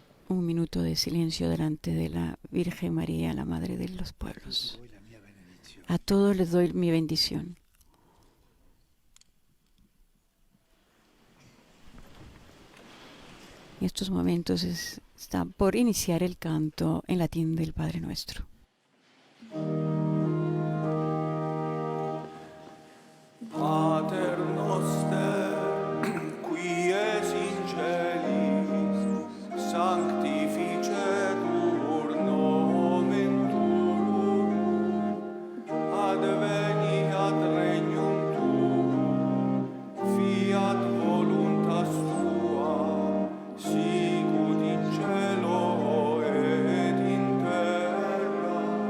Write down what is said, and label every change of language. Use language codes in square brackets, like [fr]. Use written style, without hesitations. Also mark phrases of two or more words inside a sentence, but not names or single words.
[es] un minuto de silencio delante de la Virgen María, la Madre de los Pueblos. A todos les doy mi bendición. En estos momentos está por iniciar el canto en latín del Padre Nuestro. [la] Pater noster, qui es in celis, sanctificetur nomen tuum, adveniat regnum tuum, fiat voluntas tua, sicut in cielo et in terra.